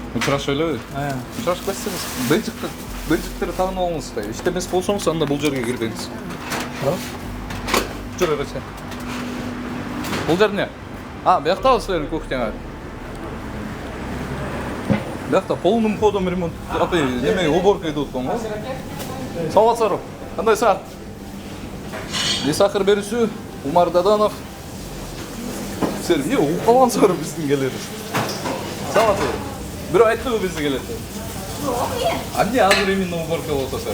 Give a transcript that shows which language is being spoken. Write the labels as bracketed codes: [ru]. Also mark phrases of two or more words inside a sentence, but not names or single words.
[ky] Учурашып элеби? Учурашып кетсеңиз, бейджиктерди таанып алыңыз да. Иштемес болсоңуз, анда бул жерге кирбеңиз. Жүрө берсе. Бул жер эмне? Бияктабы силердин кухняңар? [ru] Биякта полным ходом ремонт, неме уборка идет го. [ky] Саламатсыздар. Кандайсыңар? Несакыр берүүчү Умар Даданов. Силер эмне угуп калгансыңар биздин келерибиз? Саламатсыздар. Бирөө айттыбы бизди келет деп? Жок, Эмне азыр [ru] именно уборка [ky] болуп атасыздар?